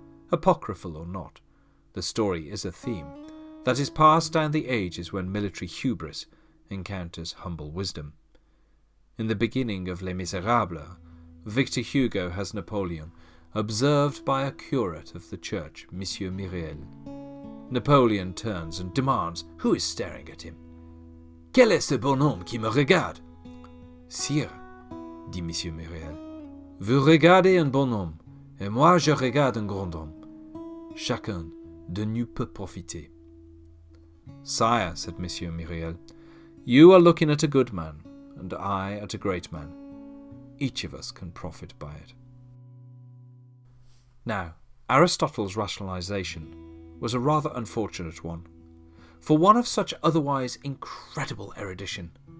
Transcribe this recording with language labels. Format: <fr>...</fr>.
<en>Apocryphal or not, the story is a theme that is passed down the ages when military hubris encounters humble wisdom. In the beginning of Les Miserables, Victor Hugo has Napoleon observed by a curate of the church, Monsieur Myriel. Napoleon turns and demands who is staring at him.</en> <fr>Quel est ce bonhomme qui me regarde? Sire, dit Monsieur Myriel, vous regardez un bonhomme, et moi je regarde un grand homme. Chacun de nous peut profiter.</fr> <en>Sire, said Monsieur Myriel, you are looking at a good man, and I at a great man. Each of us can profit by it. Now, Aristotle's rationalization was a rather unfortunate one, for one of such otherwise incredible erudition.</en>